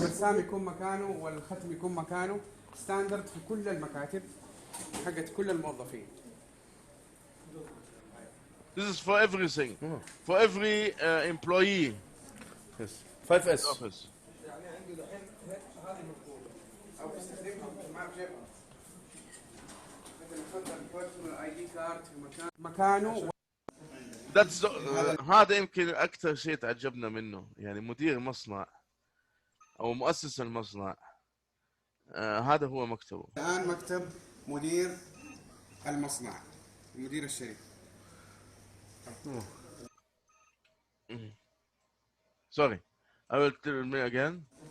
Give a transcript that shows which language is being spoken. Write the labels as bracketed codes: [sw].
[ar] والرسام يكون مكانه والختم يكون مكانه ستاندرد في كل المكاتب حقت كل الموظفين. [en] This is for everything, for every employee. Yes. 5S. Office. [ar] يعني عنده الحين هذه مفقودة أو يستخدمها مع جيبها. مثل يحط البيرسونال ID كارد في مكانه. That's هذا يمكن أكثر شيء تعجبنا منه، يعني مدير مصنع أو مؤسس المصنع هذا هو مكتبه. الآن مكتب مدير المصنع، مدير الشركة. [en] Sorry, I will tell me again.